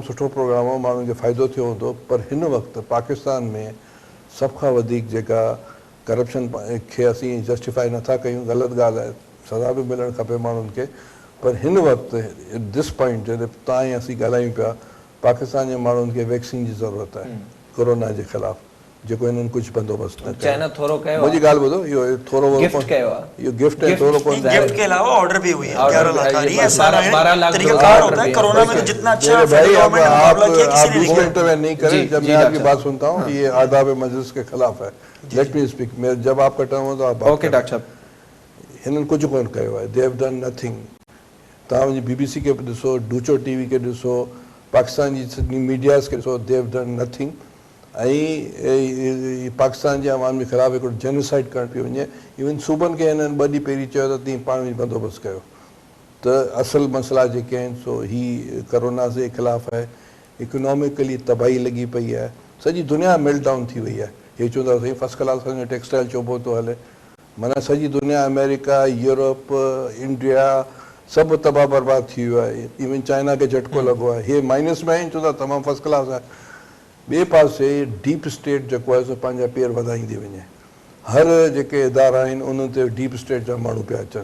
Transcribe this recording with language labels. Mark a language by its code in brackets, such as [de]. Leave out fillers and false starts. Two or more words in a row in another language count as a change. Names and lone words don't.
[sd] सुठो प्रोग्राम हो माण्हुनि खे फ़ाइदो थियो हूंदो पर हिन वक़्तु पाकिस्तान में सभ खां वधीक जेका करप्शन खे असीं जस्टिफाई नथा कयूं ग़लति ॻाल्हि आहे सज़ा बि मिलणु खपे माण्हुनि खे पर हिन वक़्तु [en] this point [sd] जॾहिं तव्हां ऐं असीं ॻाल्हायूं पिया पाकिस्तान जे माण्हुनि खे वैक्सीन जी ज़रूरत आहे कोरोना जे ख़िलाफ़ जेको हिननि कुझु बंदोबस्तु न कयो मुंहिंजी ॻाल्हि ॿुधो इहो थोरो इहो गिफ्ट है थोरो कोन [ur] گفٹ کے علاوہ آرڈر بھی ہوئی ہے 11 لاکھ آ رہی ہے سارا طریقہ کار ہوتا ہے کورونا میں تو جتنا اچھا بھائی آپ دوسرے انٹرویو نہیں کریں جب میں آپ کی بات سنتا ہوں یہ آداب مجلس کے خلاف ہے [en] let me speak [ur] جب آپ کا ٹرم ہو تو آپ اوکے ڈاکٹر صاحب [sd] हिननि कुझु कोन कयो आहे [en] they have done nothing [sd] तव्हां वञी BBC खे ॾिसो डूचो TV खे ॾिसो पाकिस्तान जी सॼी मीडियाज़ खे ॾिसो [en] they have done nothing [sd] ऐं पाकिस्तान जे अवाम जे ख़िलाफ़ु हिकिड़ो जेनोसाइड करणु पियो वञे इवन सूबनि खे हिननि 2 ॾींहं पहिरीं चयो त तीअं पाण में बंदोबस्तु कयो त असुलु मसइला जेके आहिनि सो ही करोना जे ख़िलाफ़ु आहे इकोनॉमिकली तबाही लॻी पई आहे सॼी दुनिया [en] melt down [sd] थी वई आहे हे चवंदा साईं [en] first class [sd] असांजो टेक्सटाइल चोबो थो हले माना सॼी दुनिया अमेरिका यूरोप इंडिया सभु तबाह बर्बाद थी वियो आहे इवन चाइना खे झटको लॻो आहे हे माइनस में आहिनि चवंदा तमामु [en] first class [sd] आहे ॿिए पासे [en] deep state [sd] जेको आहे सो पंहिंजा पेर वधाईंदी वञे हर जेके इदारा आहिनि उन्हनि ते [en] deep state [sd] जा माण्हू पिया